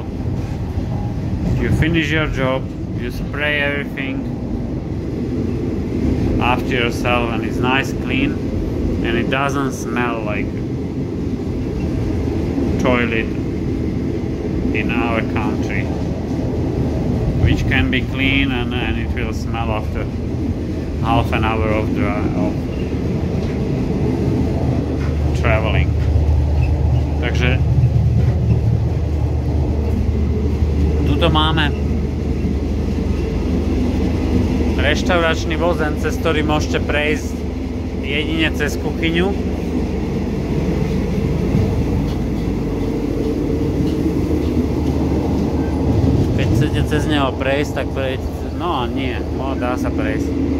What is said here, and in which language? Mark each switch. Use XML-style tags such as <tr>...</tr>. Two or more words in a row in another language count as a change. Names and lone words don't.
<en>You finish your job, you spray everything after yourself, and it's nice, clean, and it doesn't smell like toilet in our country, which can be clean and it will smell after half an hour of traveling.</en> <sk>Takže tuto máme reštauračný vozen, cez ktorý môžete prejsť jedine cez kuchyňu. Keď chcete cez neho prejsť, tak prejdete, no nie, dá sa prejsť.</sk>